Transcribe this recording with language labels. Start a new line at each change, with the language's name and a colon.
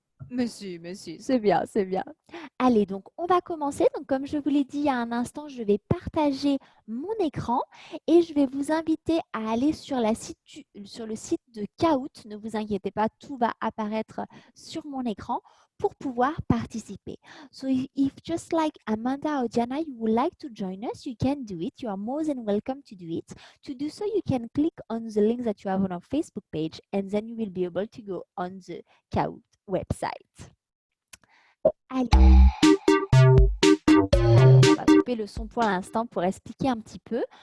French: Monsieur, c'est bien, c'est bien. Allez, donc on va commencer. Donc, comme je vous l'ai dit il y a un instant, je vais partager mon écran et je vais vous inviter à aller sur le site de Kahoot. Ne vous inquiétez pas, tout va apparaître sur mon écran pour pouvoir participer.
English: So, if just like Amanda or Diana, you would like to join us, you can do it. You are more than welcome to do it. To do so, you can click on the link that you have on our Facebook page and then you will be able to go on the Kahoot website.
French: Allez. Alors, on va couper le son pour l'instant pour expliquer un petit peu.